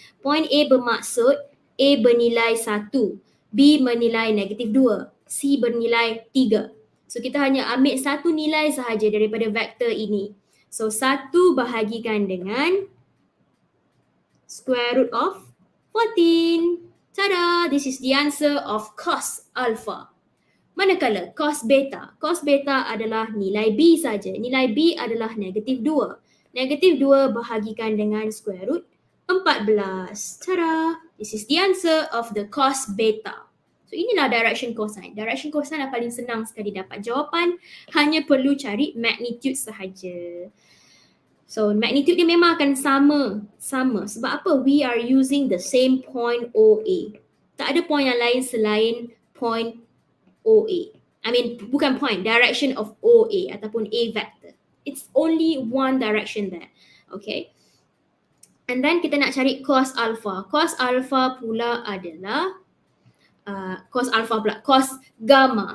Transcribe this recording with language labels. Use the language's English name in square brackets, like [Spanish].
[Malay] Point A bermaksud A bernilai 1, B bernilai negatif 2, C bernilai 3. So kita hanya ambil satu nilai sahaja daripada vektor ini. So 1 bahagikan dengan [English] square root of 14. [Malay] Tada! [English] This is the answer of cos alpha. [Malay] Manakala cos beta. Cos beta adalah nilai B saja. Nilai B adalah negatif 2. Negatif 2 bahagikan dengan square root 14. Tada! [English] This is the answer of the cos beta. [Malay] So inilah direction cosine. Direction cosine yang paling senang sekali dapat jawapan. Hanya perlu cari magnitude sahaja. So magnitude dia memang akan sama. Sebab apa? [English] We are using the same point OA. [Malay] Tak ada point yang lain selain point OA. I mean bukan point, [English] direction of OA [Malay] ataupun A vector. [English] It's only one direction there. Okay. And then [Malay] kita nak cari cos alpha. Cos alpha pula adalah cos gamma.